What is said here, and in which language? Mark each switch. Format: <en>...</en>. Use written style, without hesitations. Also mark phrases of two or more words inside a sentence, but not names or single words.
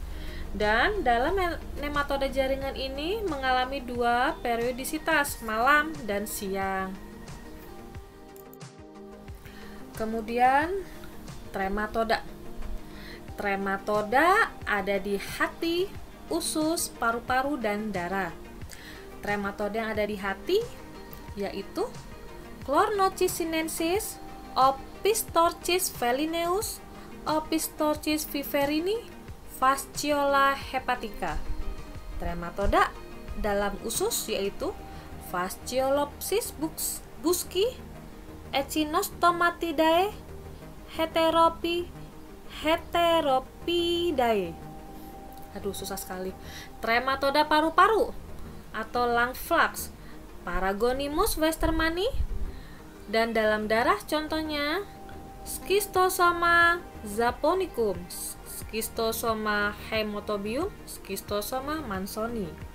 <id>Dan dalam nematode jaringan ini mengalami dua periodisitas, malam dan siang. Kemudian trematoda. Trematoda ada di hati, usus, paru-paru, dan darah. Trematoda yang ada di hati yaitu Chlornochis sinensis, Opistorchis felineus, Opistorchis viverini, Fasciola hepatica. Trematoda dalam usus yaitu Fasciolopsis busci, Echinostomatidae, Heteropidae. Aduh, susah sekali. Trematoda paru-paru atau</id> <en>lung flux,</en> <id>Paragonimus westermani. Dan dalam darah contohnya Schistosoma japonicum, Schistosoma haemotobium, Schistosoma mansoni.</id>